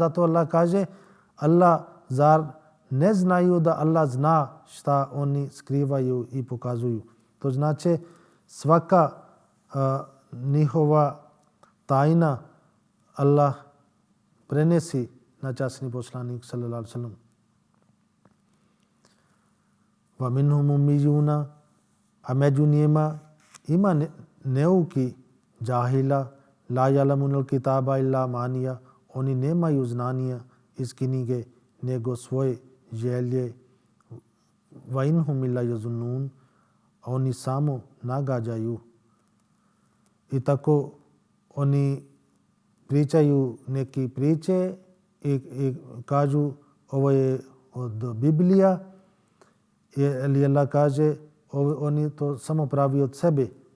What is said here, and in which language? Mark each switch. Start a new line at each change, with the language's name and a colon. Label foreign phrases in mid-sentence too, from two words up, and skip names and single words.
Bosnian: Zato Allah kaže Allah zar ne znaju da Allah zna šta oni skrivaju i pokazuju. To znači svaka njihova tajna Allah prenesi na časni poslanik
Arabic: صلى الله عليه وسلم. ومنهم أميون,
Bosnian: a među njima ima neuki džahila,
Arabic: لا يعلمون الكتاب إلا أماني,
Bosnian: oni nemaju znanja iz knjige nego svoje želje.
Arabic: وإن هم إلا يظنون,
Bosnian: oni samo nagađaju. I tako oni pričaju neki priče i kažu ovo je od Biblija, ali Allah kaže oni to samo pravi od sebe.